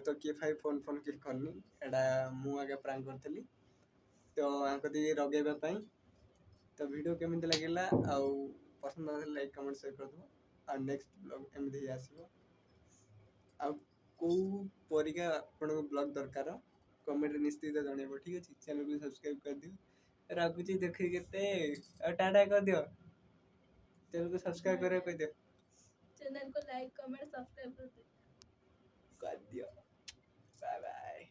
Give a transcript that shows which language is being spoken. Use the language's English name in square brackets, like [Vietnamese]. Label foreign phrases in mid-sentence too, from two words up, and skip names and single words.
[Odia] ତ କିଏ ଫାଇ ଫୋନ୍ କିଏ କରିନି ଏଇଟା ମୁଁ ଆଗେ ପ୍ରାଙ୍କ୍ କରିଥିଲି ତ ଆଙ୍କ ଟିକେ ରଗେଇବା ପାଇଁ ତ ଭିଡ଼ିଓ କେମିତି ଲାଗିଲା ଆଉ ପସନ୍ଦ ଆସିଲେ [English] like comment share [Odia] କରିଦେବ ଆଉ [English] next vlog [Odia] ଏମିତି ହିଁ ଆସିବ ଆଉ କେଉଁ ପରିକା ଆପଣଙ୍କୁ ବ୍ଲଗ୍ ଦରକାର କମେଣ୍ଟରେ ନିଶ୍ଚିତ ଜଣେଇବ ଠିକ ଅଛି ଚ୍ୟାନେଲକୁ ସବସ୍କ୍ରାଇବ କରିଦିଅ ରାଗୁଛି ଦେଖିକି କେତେ ଆଉ ଟାଟା କରିଦିଅ ଚ୍ୟାନେଲକୁ ସବସ୍କ୍ରାଇବ କରିବାକୁ କହିଦିଅ [Hindi] चैनल को [English] like comment subscribe [Hindi] कर दे [Odia] କରିଦିଅ [English] bye bye